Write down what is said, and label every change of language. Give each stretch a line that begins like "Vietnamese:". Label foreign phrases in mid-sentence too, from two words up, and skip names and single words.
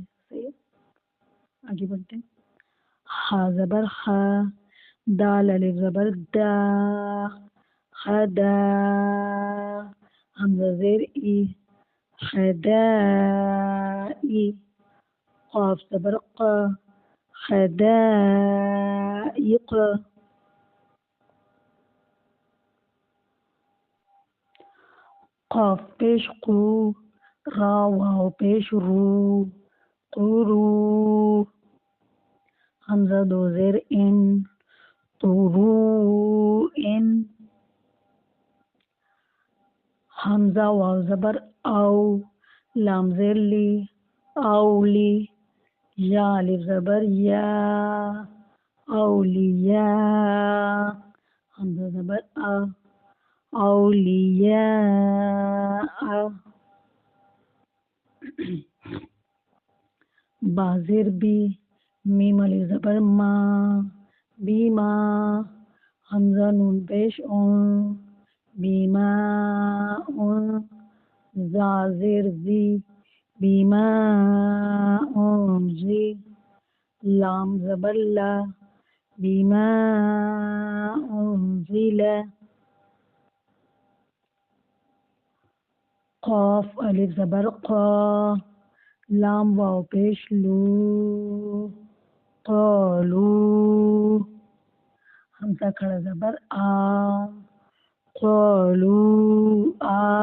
Urdu: صحیح ہے، آگے بڑھتے ہیں. ہا زبر ہا، دال الف زبر دا، خدا. حمزہ زیر ای، خدائی. قاف زبر قا، خدائق. قاف پیش قو، را واو پیش رو، قرو. حمزہ دو زیر ان، طرو ان. حمزہ واو زبر او، لام زیر لی، اولی. یا الف زبر یا، اولیاء. حمزہ زبر آ، اولیاء. با زیر بی، میم الف زبر ما، بیما. حمزہ نون پیش اون، بیما اون. زا زیر زی، بیما اون زی. لام زبر لا، بیما اون زیلا. قاف الف زبر قا، لام واو پیش لو، قالو. حمزہ کھڑا زبر آ، قالو آ.